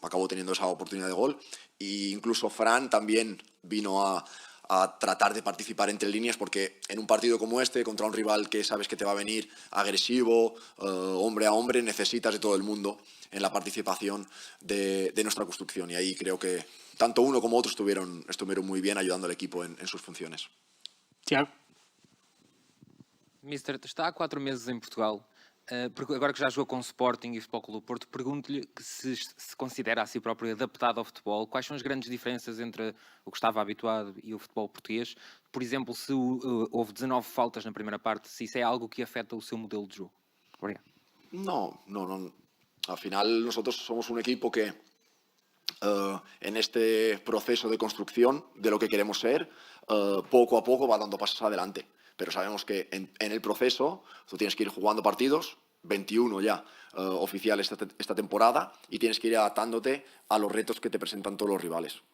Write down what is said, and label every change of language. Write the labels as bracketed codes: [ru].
[es] Acabó teniendo esa oportunidad de gol. E incluso Fran también vino a tratar de participar entre líneas, porque en un partido como este, contra un rival que sabes que te va a venir agresivo, hombre a hombre, necesitas de todo el mundo en la participación de nuestra construcción. Y ahí creo que tanto uno como otro estuvieron muy bien ayudando al equipo en sus funciones. Tiago. [pt] Mister, está há 4 meses em Portugal. Agora que já jogou com o Sporting e o Futebol Clube do Porto, pergunto-lhe que se considera a si próprio adaptado ao futebol. Quais são as grandes diferenças entre o que estava habituado e o futebol português? Por exemplo, se houve 19 faltas na primeira parte, se isso é algo que afeta o seu modelo de jogo. Obrigado. [es] No. Al final nosotros somos un equipo que en este proceso de construcción de lo que queremos ser, poco a poco va dando pasos adelante. Pero sabemos que en el proceso tú tienes que ir jugando partidos, 21 ya oficiales esta temporada, y tienes que ir adaptándote a los retos que te presentan todos los rivales.